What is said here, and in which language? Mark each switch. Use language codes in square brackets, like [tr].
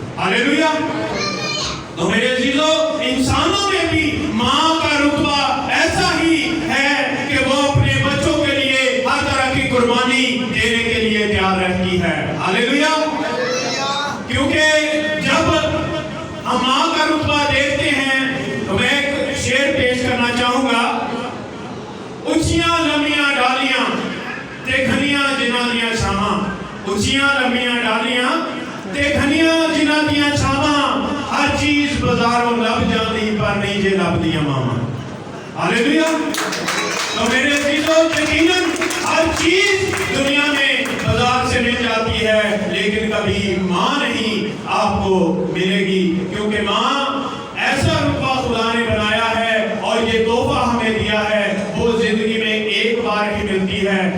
[ur] ہاللیلویا. تو میرے عزیزوں انسانوں میں بھی ماں کا رتبہ ایسا ہی ہے کہ وہ اپنے بچوں کے لیے ہر طرح کی قربانی دینے کے لیے تیار رہتی ہے. ہاللیلویا. کیونکہ جب ہم ماں کا رتبہ دیکھتے ہیں تو میں ایک شعر پیش کرنا چاہوں گا. [pa] اونچیاں لمبیاں ڈالیاں تے گھنیاں جنہاں دیاں چھاواں، اونچیاں لمبیاں ڈالیاں تے گھنیاں جنہاں دیاں چھاواں، ہر چیز بازاروں لب جاندی پر نہیں جے لب دیاں ماواں. ہاللیلویا. [ur] تو میرے عزیزوں یقیناً ہر چیز دنیا میں بازار سے مل جاتی ہے، لیکن کبھی ماں نہیں آپ کو ملے گی، کیونکہ ماں ایسا رتبہ خدا نے بنایا ہے اور یہ تحفہ ہمیں دیا ہے، وہ زندگی میں ایک بار ہی ملتی ہے.